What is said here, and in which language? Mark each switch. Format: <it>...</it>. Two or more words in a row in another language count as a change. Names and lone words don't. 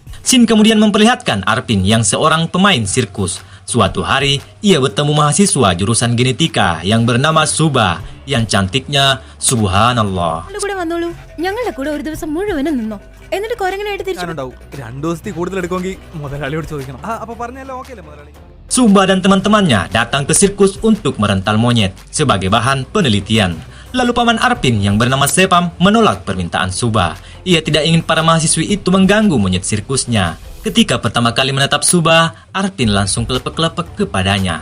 <id>Scene kemudian memperlihatkan Arvin yang seorang pemain sirkus. Suatu hari, ia bertemu mahasiswa jurusan genetika yang bernama Suba, yang cantiknya subhanallah.</id> <ml>കൂടെ വന്നോളൂ, ഞങ്ങളുടെ കൂടെ ഒരു ദിവസം മുഴുവനും നിന്നോ, എന്നിട്ട് കൊരങ്ങനായിട്ട് തിരിച്ചു. ഞാനുണ്ടാവും. 2 ദിവസത്തിൽ കൂടുതൽ എടുക്കുമെങ്കിൽ മുതലാളിയോട് ചോദിക്കണം. അപ്പൊ പറഞ്ഞല്ലോ, ഓക്കെ അല്ലേ മുതലാളി?</ml> <id>Suba dan teman-temannya datang ke sirkus untuk merental monyet sebagai bahan penelitian. Lalu paman Arvin yang bernama Sepam menolak permintaan Suba. Ia tidak ingin para mahasiswi itu mengganggu monyet sirkusnya. Ketika pertama kali menatap Suba, Arvin langsung kelepek-kelepek kepadanya.</id>